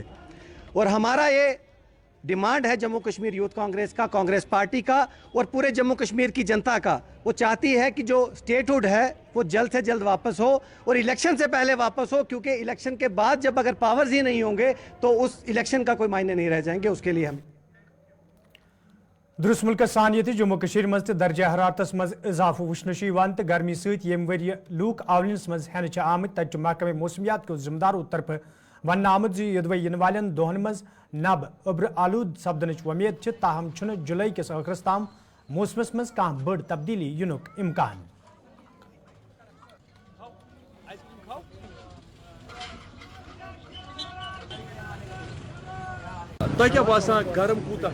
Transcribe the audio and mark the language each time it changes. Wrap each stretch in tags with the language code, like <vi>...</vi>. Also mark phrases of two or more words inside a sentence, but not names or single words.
<hi>और हमारा ये डिमांड है जम्मू कश्मीर यूथ कांग्रेस का, कांग्रेस पार्टी का और पूरे जम्मू कश्मीर की जनता का, वो चाहती है कि जो स्टेटहुड है वो जल्द से जल्द वापस हो और इलेक्शन से पहले वापस हो, क्योंकि इलेक्शन के बाद जब अगर पावर्स ही नहीं होंगे तो उस इलेक्शन का कोई मायने नहीं रह जाएंगे। उसके लिए हम</hi> <ks>दुरुस्त मुल्क सान ये जम्मू कश्मीर मज दर्जा हरारतस मज इजाफा वुचन तो गर्मी सत वरी लूक आवलिनस मज हेन आमत तक महकमे मौसमियात के जिम्मेदारों तरफ वन आमुत यदवे इन वालन दोहन मज नब उब्र आलूद सपदन उम्मीद, ताहम जुलाई किस आखिरस ताम मौसमस मज कह बड़ तब्दीली युनुक इम्कान। गरम कूता</ks>